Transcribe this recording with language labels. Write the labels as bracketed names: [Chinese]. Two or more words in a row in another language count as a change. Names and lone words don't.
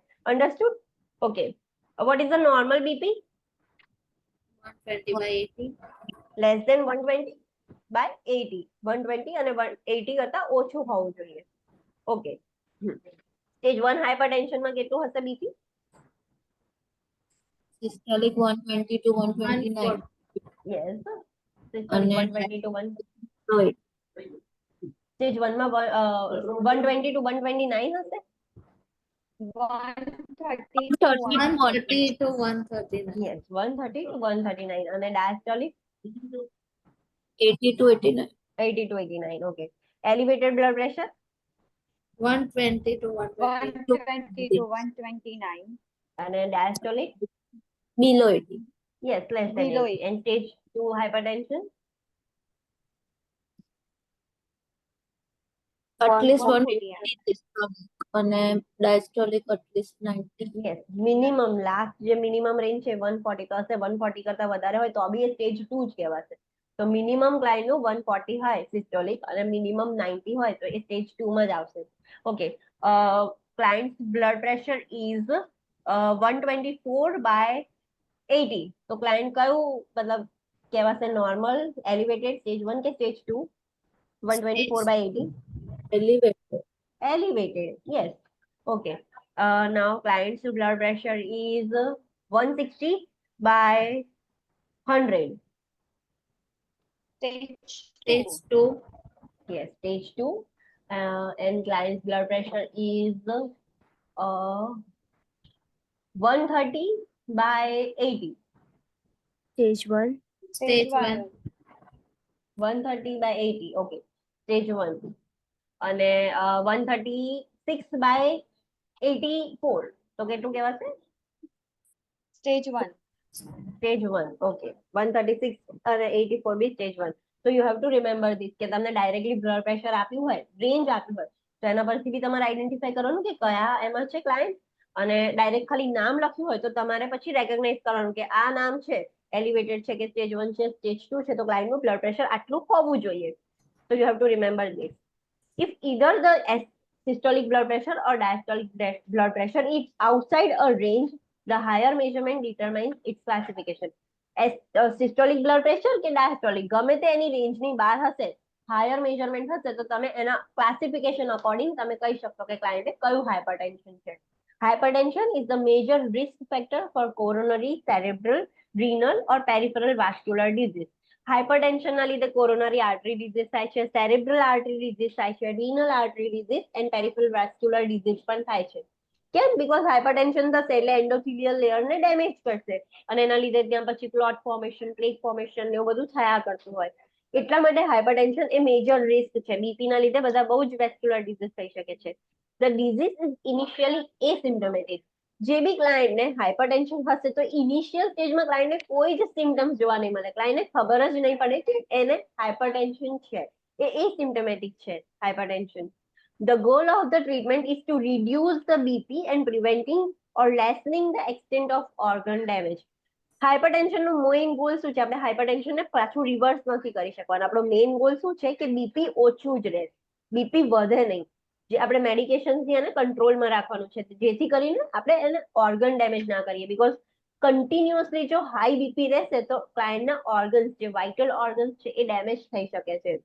[English] Understood? Okay. What is the normal BP? 120/80. less than [Gujarati] 120/80. 120 અને 180 કરતા ઓછું હોવું જોઈએ. ઓકે. સ્ટેજ 1 હાઇપરટેન્શનમાં કેટલું હશે બીપી? [English] Systolic 120 to 129. Yes. Systolic [Gujarati] અને [English] 120 to 1. diastolic [Gujarati] સ્ટેજ 1 માં 120 to 129 હશે. [English] 130 to 130 130 to 139. યસ, 130 to 139, [Gujarati] અને ડાયસ્ટોલિક [English] 80 to 89. 80 to 89. Okay. Elevated blood pressure 120 to 120. 120 to 129. [Gujarati] અને ડાયસ્ટોલિક [English] Below 80. Yes, less than Below 80. and stage 2 hypertension At least 140. 150 systolic અને diastolic at least 90. [Gujarati] યસ, મિનિમમ લાસ્ટ જે [English] minimum range [Gujarati] છે 140 તો હશે. 140 કરતા વધારે હોય તો બી એ સ્ટેજ 2 જ કહેવાશે. તો મિનિમમ ક્લાયન્ટનું 140 હોય સિસ્ટોલિક અને મિનિમમ 90 હોય તો એ સ્ટેજ 2 માં જ આવશે. [English] Okay. Client blood pressure is 124/80. [Gujarati] તો ક્લાયન્ટ કયું મતલબ કહેવાશે? નોર્મલ, એલિવેટેડ, સ્ટેજ 1 કે સ્ટેજ 2? [English] 124/80 Elevated. elevated. Yes. Okay. Now client's blood pressure is 160/100. Stage Stage 2. 2. Yes, stage 2. And client's blood pressure is 130/80. Stage 1. Stage 1. 130/80. Okay. Stage 1. [Gujarati] અને 136/84. તો કેટલું કહેવાશે? [English] Stage 1. Stage 1. Okay. [Gujarati] 136 અને 84 બી સ્ટેજ 1. [English] So you have to remember this [Gujarati] કે તમને ડાયરેક્ટલી [English] blood pressure [Gujarati] આપ્યું હોય, રેન્જ આપ્યું હોય, તો એના પરથી બી તમારે આઈડેન્ટિફાઈ કરવાનું કે કયા એમાં છે ક્લાયન્ટ, અને ડાયરેક્ટ ખાલી નામ લખ્યું હોય તો તમારે પછી રેકોગ્નાઇઝ કરવાનું કે આ નામ છે, એલિવેટેડ છે કે સ્ટેજ 1 છે, સ્ટેજ 2 છે, તો ક્લાયન્ટનું [English] blood pressure [Gujarati] આટલું હોવું જોઈએ. [English] So you have to remember this. If either the systolic blood pressure or diastolic blood pressure is outside a range, the higher measurement determines its classification. Systolic blood pressure [Gujarati] કે diastolic ગમે તે એની રેન્જની બહાર હશે, [English] higher measurement [Gujarati] હશે, તો તમે એના ક્લાસિફિકેશન અકોર્ડિંગ તમે કહી શકશો કે ક્લાયન્ટે કયું હાઇપરટેન્શન છે. [English] Hypertension is the major risk factor for coronary, cerebral, renal or peripheral vascular disease. [Gujarati] હાઇપરટેન્શનના લીધે [English] coronary artery disease [Gujarati] થાય છે, [English] cerebral artery disease [Gujarati] થાય છે, [English] renal artery disease and peripheral vascular disease [Gujarati] પણ થાય છે. કેમ? બીકોઝ હાઇપરટેન્શન થશે એટલે એન્ડોથેલિયલ લેયરને ડેમેજ કરશે, અને એના લીધે ત્યાં પછી [English] clot formation, plaque formation [Gujarati] એવું બધું થયા કરતું હોય. એટલા માટે હાઇપરટેન્શન એ [English] major risk [Gujarati] છે. બીપી ના લીધે બધા બહુ જ [English] vascular disease [Gujarati] થઈ શકે છે. [English] The disease is initially asymptomatic. [Gujarati] જે બી ક્લાયન્ટને હાઇપરટેન્શન હશે તો ઇનિશિયલ સ્ટેજમાં ક્લાયન્ટને કોઈ જ સિમ્ટમ્સ જોવા નહીં મળે, ક્લાયન્ટને ખબર જ નહીં પડે કે એને હાઇપરટેન્શન છે, એ એસિમ્ટમેટિક છે હાઇપરટેન્શન. [English] The goal of the treatment is to reduce the BP and preventing or lessening the extent of organ damage. [Gujarati] હાઇપરટેન્શન નું [English] main goal [Gujarati] શું છે? આપણે હાઇપરટેન્શન ને પાછું રિવર્સ નથી કરી શકવાનું. આપણો [English] main goal [Gujarati] શું છે કે બીપી ઓછું જ રહે, બીપી વધે નહીં. જે આપણે મેડિકેશન થી એને કંટ્રોલમાં રાખવાનું છે, જેથી કરીને આપણે એને ઓર્ગન ડેમેજ ના કરીએ. બીકોઝ કન્ટિન્યુઅસલી જો [English] high BP [Gujarati] રહેશે તો ક્લાયન્ટના ઓર્ગન્સ, જે [English] vital organs [Gujarati] છે, એ ડેમેજ થઈ શકે છે.